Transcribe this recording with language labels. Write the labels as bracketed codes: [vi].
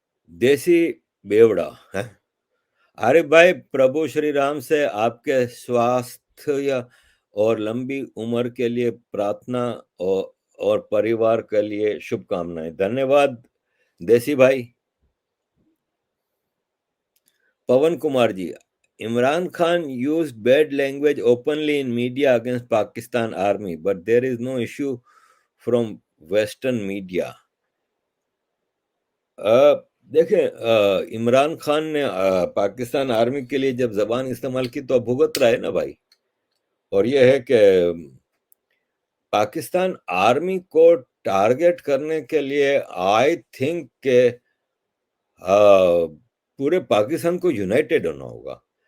[hi] देसी बेवड़ा है। आरिफ भाई, प्रभु श्री राम से आपके स्वास्थ्य और लंबी उम्र के लिए प्रार्थना, और परिवार के लिए शुभकामनाएं। धन्यवाद देसी भाई। [en] Pawan Kumar ji, Imran Khan used bad language openly in media against Pakistan army, but there is no issue from Western media. [hi] देखें, इमरान खान ने पाकिस्तान आर्मी के लिए जब जबान इस्तेमाल की तो अब भुगत रहा है ना भाई। और यह है कि पाकिस्तान आर्मी को टारगेट करने के लिए [en] I think [hi] के पूरे पाकिस्तान को यूनाइटेड होना होगा।